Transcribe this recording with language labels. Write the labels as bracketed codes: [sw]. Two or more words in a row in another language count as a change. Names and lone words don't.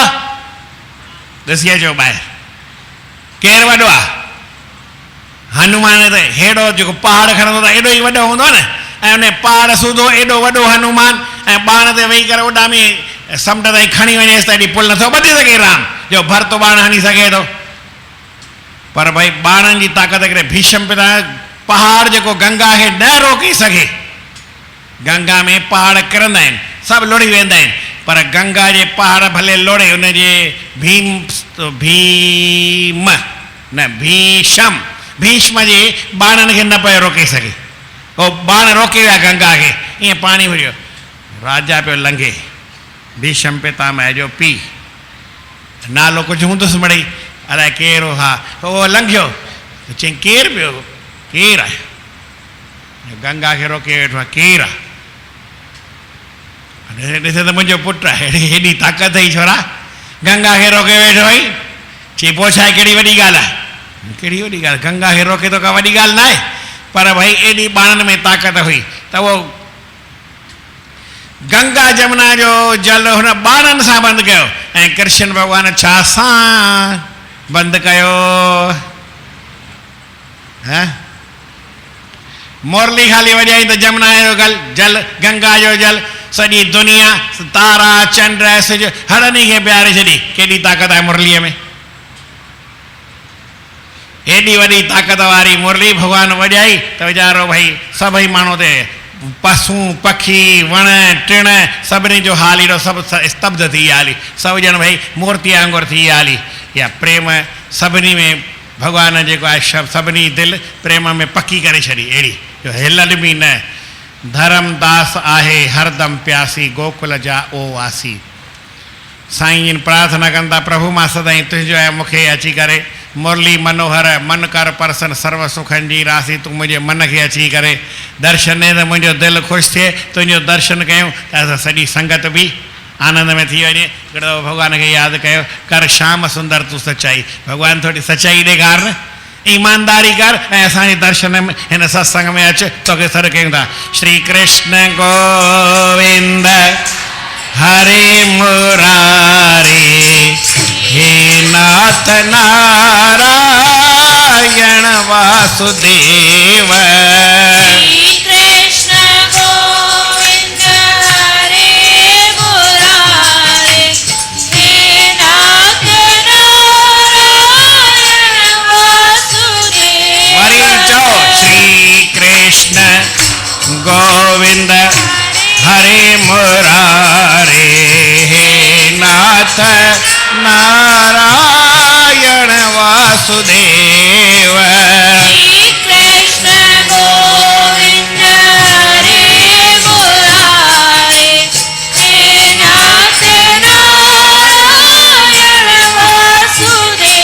[sd] ॾिसी अचो ॿाहिरि, केरु वॾो आहे? हनुमान त हेॾो जेको पहाड़ खणंदो त एॾो ई वॾो हूंदो न। ऐं उन पहाड़ सूधो एॾो वॾो हनुमान, ऐं बाण ते वेही करे ओॾा में समुंड ताईं खणी वञेसि त एॾी पुल नथो ॿधी सघे राम, जो भरत बाण हणी सघे थो। पर भई बाणनि जी ताक़त करे भीष्म पिता पहाड़ जेको गंगा खे न रोके सघे। गंगा में पहाड़ किरंदा आहिनि, सभु लुड़ी वेंदा आहिनि, पर गंगा जे पहाड़ भले लोड़े, उनजे भीष्म जे बाणनि खे न पियो रोके सघे। उहो बाण रोके विया गंगा खे, ईअं पाणी हुयो। राजा पियो लंघे, भीष्म पितामह जो पीउ, नालो कुझु हूंदुसि मिड़ई, अलाए केरु हा। उहो लंघियो त चई केरु पियो? केरु आहे? गंगा खे रोके वेठो आहे, केरु आहे? ॾिसे त मुंहिंजो पुटु आहे। हेॾी ताक़त ई छोरा, गंगा खे रोके वेठो हुई। चई पोइ छा आहे, कहिड़ी वॾी ॻाल्हि आहे? कहिड़ी वॾी ॻाल्हि? गंगा खे रोके थो, का वॾी ॻाल्हि न आहे। पर भई एॾी बाणनि में ताक़त हुई त उहो गंगा जमुना जो जल हुन बाणनि सां बंदि कयो। ऐं कृष्ण भॻवान छा सां बंदि कयो? मुरली खाली वॼाई त जमुना जो जल, गंगा जो जल, सॼी दुनिया, तारा, चंड, सिज, हरनी खे प्यारे छॾी। केॾी ताक़त आहे मुरलीअ में? एॾी वॾी ताक़त वारी मुरली भॻवान वॼाई त वीचारो भई सभई माण्हू ते, पशु पखी, वण टिण, सभिनी जो हाल अहिड़ो सभु स्तब्ध थी विया हली। सभु ॼण भई मूर्ति वांगुरु थी विया हली। या प्रेम सभिनी में भॻवान जेको आहे सभिनी दिलि प्रेम में पकी करे छॾी, अहिड़ी जो हिलल बि न। धर्मदास आहे हरदम प्यासी, गोकुल जा ओ वासी। साईं जिन प्रार्थना कनि था, प्रभु मां सदाईं तुंहिंजो आहे, मूंखे अची करे मुरली मनोहर मन कर परसन सर्व सुखनि जी रासी। तूं मुंहिंजे मन खे अची करे दर्शन ॾे त मुंहिंजो दिलि ख़ुशि थिए। तुंहिंजो दर्शन कयूं त असां सॼी संगत बि आनंद में थी वञे। हिकिड़ो भॻवान खे यादि कयो, कर श्याम सुंदर तूं सचाई। भॻवान थोरी सचाई ॾेखार न, ईमानदारी कर, ऐं असांजे दर्शन में हिन सत्संग में अच। तोखे सर कयूं था, [sa] श्री कृष्ण गोविंद हरे मुरारी, हे नाथ नारायण वासुदेव। श्री कृष्ण गोविंद हरे मुरारी, हे नाथ नारायण वासुदेव। [sd] वरी चओ, [sa] श्री कृष्ण गोविंद हरे मुरारी, हे नाथ नारायण वासुदेव। श्री कृष्ण गोविंद हरे मुरारी, हे नाथ नारायण वासुदेव।